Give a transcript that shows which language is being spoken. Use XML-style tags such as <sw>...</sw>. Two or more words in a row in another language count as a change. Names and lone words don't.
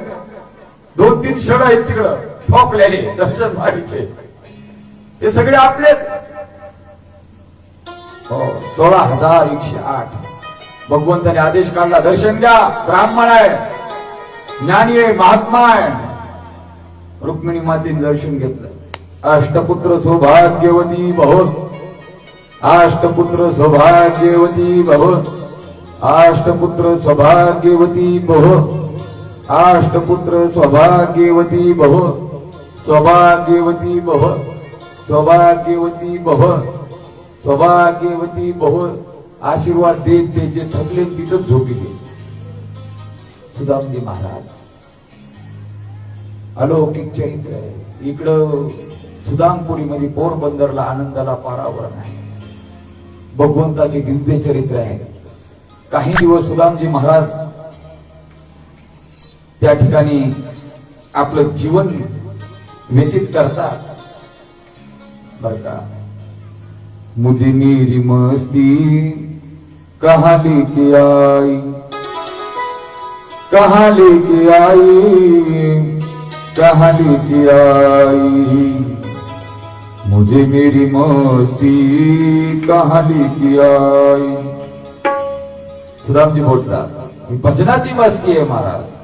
<mr>2-3 शड आहेत तिकडं ठोकलेले दर्शन मारीचे, ते सगळे आपलेच. 16,108 भगवंताने आदेश काढला, दर्शन घ्या, ब्राह्मण आहे, ज्ञानी आहे, महात्मा आहे. रुक्मिणी मातेने दर्शन घेतलं.</mr> <sa>अष्टपुत्र सौभाग्यवती भव, अष्टपुत्र सौभाग्यवती भव, अष्टपुत्र सौभाग्यवती भव, अष्टपुत्र सौभाग्यवती भव. सौभाग्यवती भव, सौभाग्यवती भव, सौभाग्यवती भव.</sa> <mr>आशीर्वाद देत ते जे थकले तिथंच झोपी गेले. सुदामजी महाराज अलौकिक चरित्र आहे. इकडं सुदामपुरीमध्ये पोरबंदरला आनंदाला पारावर नाही. भगवंताचे दिव्य चरित्र आहे. काही दिवस सुदामजी महाराज त्या ठिकाणी आपलं जीवन व्यतीत करतात. बर का,</mr> <hi>मुझे मेरी मस्ती कहाँ लेके आई, कहाँ लेके आई, कहाँ लेके आई, मुझे मेरी मस्ती कहाँ लेके आई.</hi> <mr>सुदामजी बोलतात ही भजनाची मस्ती आहे महाराज.</mr>